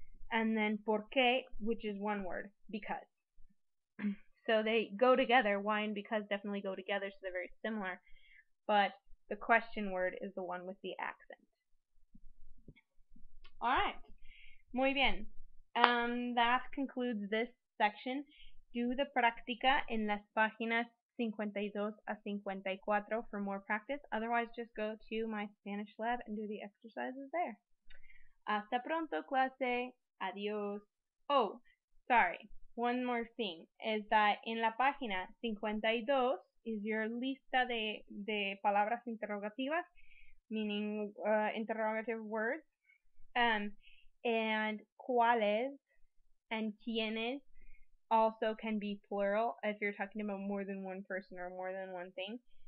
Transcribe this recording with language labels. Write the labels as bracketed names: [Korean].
[English] And then por qué, which is one word, because. So they go together. Why and because definitely go together, so they're very similar. But the question word is the one with the accent. Alright. [Spanish] Muy bien. [English] That concludes this section. Do the [Spanish] práctica en las páginas 52 a 54 [English] for more practice. Otherwise, just go to my Spanish lab and do the exercises there. [Spanish] Hasta pronto, clase. Adiós. [English] Oh, sorry. One more thing is that [Spanish] en la página 52 [English] is your [Spanish] lista de palabras interogativas, [English] meaning interrogative words, and cuáles and quiénes also can be plural if you're talking about more than one person or more than one thing.